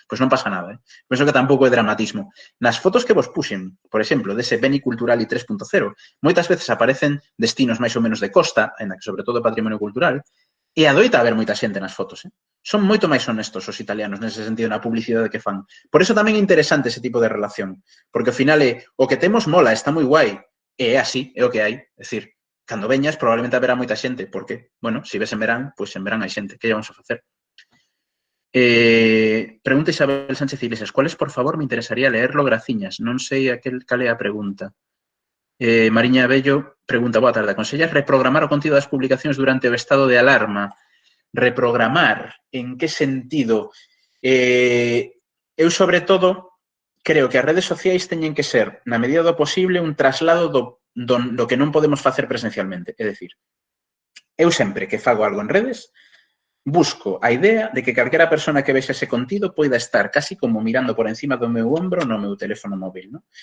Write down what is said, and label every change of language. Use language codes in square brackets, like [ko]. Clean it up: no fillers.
[gl] Pois non pasa nada, Penso que tampouco é dramatismo. Nas fotos que vos puxen, por exemplo, dese Beni Culturali 3.0, moitas veces aparecen destinos máis ou menos de costa, en que sobre todo é patrimonio cultural, e adoita haber moita xente nas fotos, Son moito máis honestos os italianos nese sentido na publicidade que fan. Por eso tamén é interesante ese tipo de relación, porque ao final é o que temos mola, está moi guai, e é así, é o que hai, é dicir, cando veñas probablemente haberá moita xente, porque, bueno, se ves en verán, pois en verán hai xente, que vamos a facer? [es] Pregunta Isabel Sánchez Iglesias, ¿cuáles, por favor, me interesaría leerlo, graciñas? [gl] Non sei cal é a pregunta. Mariña Bello pregunta, boa tarde, aconsellas reprogramar o contido das publicacións durante o estado de alarma? Reprogramar, en que sentido? Eu, sobre todo, creo que as redes sociais teñen que ser, na medida do posible, un traslado do que non podemos facer presencialmente. É dicir, eu sempre que fago algo en redes, busco a idea de que calquera persona que vexa ese contido poida estar casi como mirando por encima do meu ombro no meu teléfono móvil, ¿no?